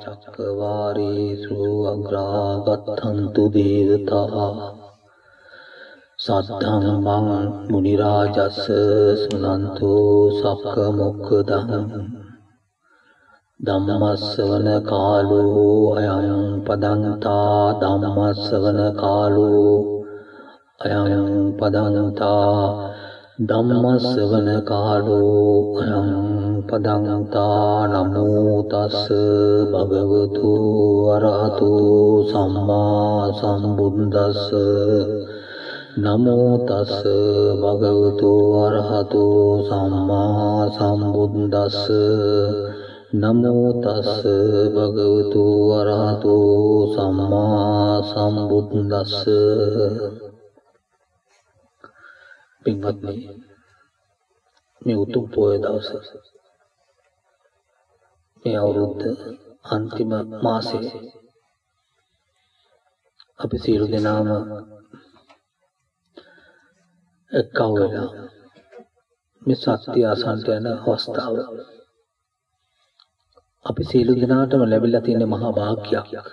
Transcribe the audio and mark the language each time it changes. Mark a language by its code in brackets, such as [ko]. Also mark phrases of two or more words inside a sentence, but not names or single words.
[pi] චක්කවාරේසු අග්‍රාගතන්තු දේවතා සද්ධං මං මුනි රාජස්ස සුනන්තෝ සක්ක මොක්ඛදං ධම්මස්සවන කාලෝ අයං පදන්තා ධම්මස්සවන කාලෝ අයං පදන්තා ධම්මස්සවන කාලෝ අයං පදන්තා නමෝ තස්ස භගවතු අරහතු සම්මා සම්බුද්දස්ස නමෝ තස්ස භගවතු අරහතු සම්මා සම්බුද්දස්ස නමෝ තස්ස භගවතු අරහතු සම්මා සම්බුද්දස්ස. [si] පින්වත්නි, මේ උතුම් පොය දවස, මේ අවුරුද්ද අන්තිම මාසේ අපි සියලු දෙනාම එක්කව වෙලා මේ සත්‍ය අසන්ට යන අවස්ථාව අපි සියලු දෙනාටම ලැබිලා තියෙන මහා භාග්‍යයක්.